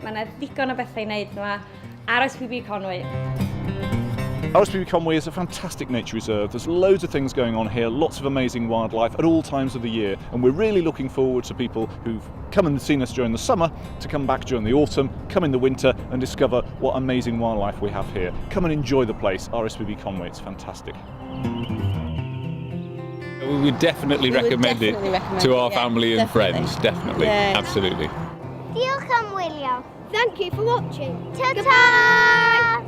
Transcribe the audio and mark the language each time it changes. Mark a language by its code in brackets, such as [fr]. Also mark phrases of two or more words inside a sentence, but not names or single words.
[cy] Mae yna ddigon o bethau I wneud yma. [en] RSPB Conwy. RSPB Conwy is a fantastic nature reserve. There's loads of things going on here, lots of amazing wildlife at all times of the year, and we're really looking forward to people who've come and seen us during the summer to come back during the autumn, come in the winter and discover what amazing wildlife we have here. Come and enjoy the place, RSPB Conwy, it's fantastic. We would definitely recommend it to our family and friends, definitely, absolutely. [cy] Diolch am wylio. [en] Thank you for watching. Ta-ta!